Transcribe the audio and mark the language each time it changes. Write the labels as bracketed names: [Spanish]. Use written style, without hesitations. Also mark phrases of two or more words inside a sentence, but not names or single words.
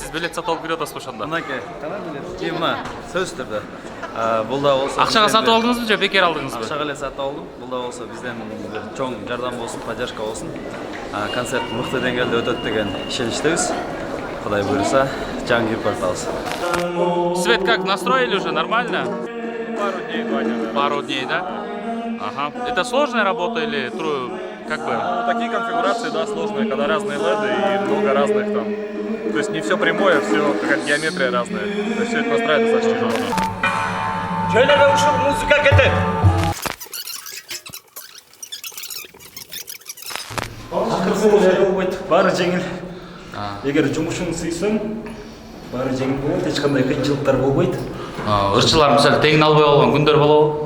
[Kyrgyz] Сиз билет сатып алып кирип атасызбы ошондо? Мынакей, кандай билет? Жема, сөзсүз түрдө. Бул да болсо акчага сатып алдыңызбы же бекер алдыңызбы? Акчага эле сатып алдым. Бул да болсо бизден бир чоң жардам болсун, поддержка болсун. Концерт мыкты деңгээлде өтөт деген ишеничтебиз. Кудай буйруса, жаңы репортаж. [Russian] Свет как, настроили уже нормально? Пару дней, 2 дня. Пару дней, да? Ага. Это сложная работа или как бы? Ну, такие конфигурации, да, сложные, когда разные леды и много разных там. То есть не все прямое, все какая-то геометрия разная. То есть все это настраивать достаточно тяжело. [Kyrgyz] Жөнөбө ушул музыка кетет. Баары жеңил. Эгер жумушуң сыйсын, баары жеңил болот, эч кандай кыйынчылыктар болбойт. Ырчылар мисалы тегин албай койгон күндөр болобу?